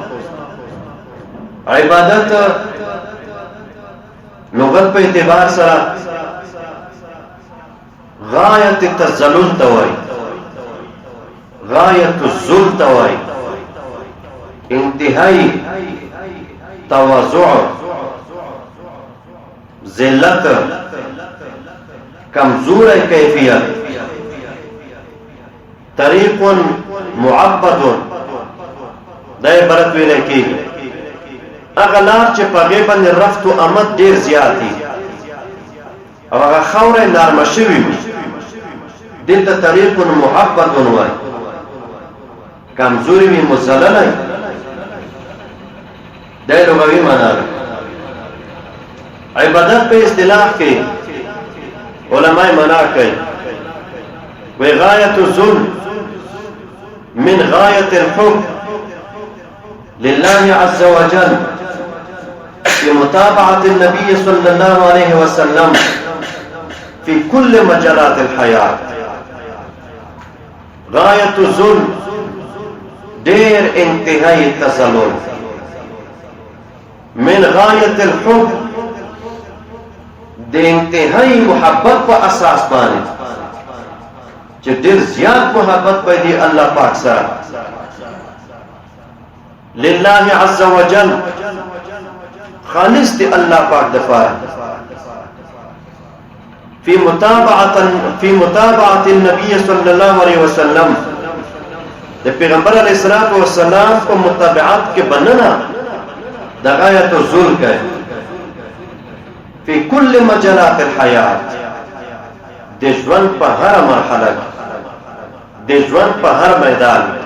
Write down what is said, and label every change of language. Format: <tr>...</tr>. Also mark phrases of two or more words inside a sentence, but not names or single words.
<ps>عبادت لغت په اعتبار سره غایت تذلل توای،</ps> <ar>غایت الذل</ar> <ps>توای، انتهائی تواضع، ذلت، کمزور کیفیت. طریق معبد دا عبارت ویل کېږي هغه لار چې په هغې باندې رفت و آمد ډېر زیات دي او هغه خاوره نرمه شوې وي، دې ته طریق معبد وایي. کمزوري وي، مذلله وي، دا لغوي معنا ده. عبادت په اصطلاح کې علماء معنا کوي وی</ps> <ar>غایت الذل من غایت الحب لله عز وجل في متابعة النبي صلى الله عليه وسلم في كل مجالات الحياة. غایت الذل</ar> <ps>ډېر انتهائی تذلل،</ps> <ar>من غایت الحب</ar> <ps>د انتهائی محبت په اساس باندې چې ډېر زیات محبت به دی الله پاک سره.</ps> <ar>لله عز وجل</ar> <ps>خالص دی الله پاک دپاره.</ps> <ar>فی متابعة النبي صلی الله علیه وسلم</ar> <ps>د پیغمبر</ps> <ar>علیه الصلاۃ والسلام</ar> <ps>په متابعت کې بننه د غایت الذل کوي.</ps> <ar>فی کل مجالات الحیات،</ar> <ps>د ژوند په هر مرحله، د ژوند په هر میدان.</ps>